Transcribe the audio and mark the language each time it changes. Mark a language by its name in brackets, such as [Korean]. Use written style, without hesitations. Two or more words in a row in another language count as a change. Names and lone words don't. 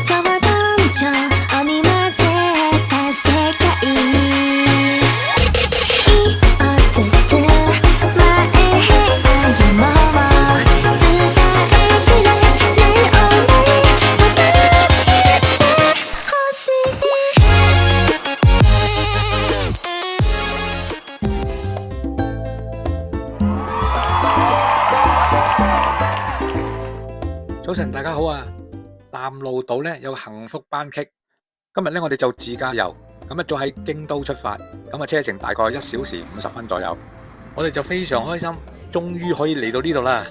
[Japanese] ちょうどちょうに混ぜた世界一つずつ前へ歩もう。伝えきれない想い分かってほしい。 [Cantonese] 早晨，大家好啊！淡路島咧有個幸福班戟，今日咧我哋就自駕遊，咁一早喺京都出發，咁啊車程大概1小時50分左右，我哋就非常開心，終於可以嚟到呢度啦。